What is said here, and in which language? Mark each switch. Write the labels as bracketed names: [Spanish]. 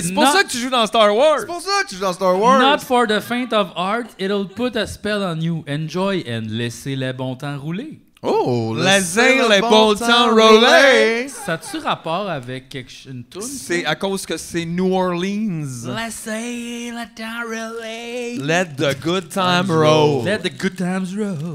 [French] C'est pour ça que tu joues dans Star Wars. C'est pour ça que tu joues dans Star Wars. [English] Not for the faint of heart, it'll put a spell on you. Enjoy and [French] laissez le bon temps rouler. Oh, laissez le bon temps rouler. Ça a-tu rapport avec une toune? C'est à cause que c'est New Orleans. Laissez le temps rouler. [English] Let the good time roll. Let the good times roll.